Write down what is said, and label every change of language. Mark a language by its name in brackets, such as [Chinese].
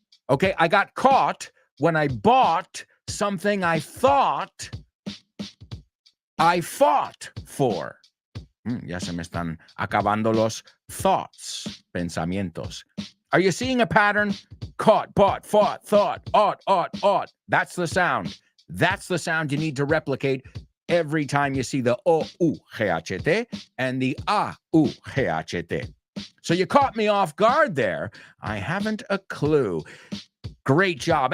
[English] Okay, I got caught when I bought something I thought I fought for. [Spanish] Ya se me están acabando los thoughts, pensamientos. [English] Are you seeing a pattern? Caught, bought, fought, thought, ought. That's the sound. That's the sound you need to replicate every time you see the O-U-G-H-T and the A-U-G-H-T. So you caught me off guard there. I haven't a clue. Great job.